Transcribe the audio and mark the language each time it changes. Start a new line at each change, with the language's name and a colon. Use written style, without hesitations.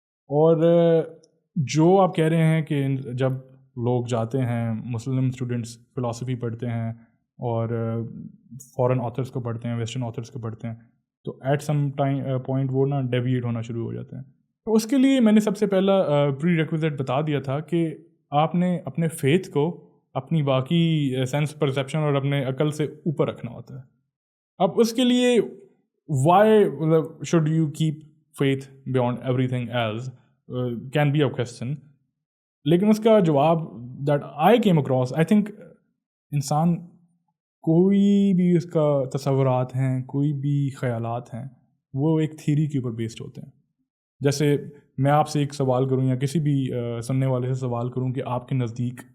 Urdu: اور جو آپ کہہ رہے ہیں کہ جب لوگ جاتے ہیں, مسلم اسٹوڈنٹس فلاسفی پڑھتے ہیں اور فارن آتھرس کو پڑھتے ہیں, ویسٹرن آتھرس کو پڑھتے ہیں, تو
English: at some point
Urdu: وہ نا ڈیویٹ ہونا شروع ہو جاتے ہیں. تو اس کے لیے میں نے سب سے پہلا پری ریکویزٹ بتا دیا تھا کہ آپ نے اپنے فیتھ کو اپنی باقی سینس پرسیپشن اور اپنے عقل سے اوپر رکھنا ہوتا ہے. اب اس کے لیے
English: why should you keep faith beyond everything else can be a question.
Urdu: لیکن اس کا جواب
English: that I came across, I think
Urdu: انسان کوئی بھی اس کا تصورات ہیں, کوئی بھی خیالات ہیں, وہ ایک تھیری کے اوپر بیسڈ ہوتے ہیں. جیسے میں آپ سے ایک سوال کروں یا کسی بھی سننے والے سے سوال کروں کہ آپ کے نزدیک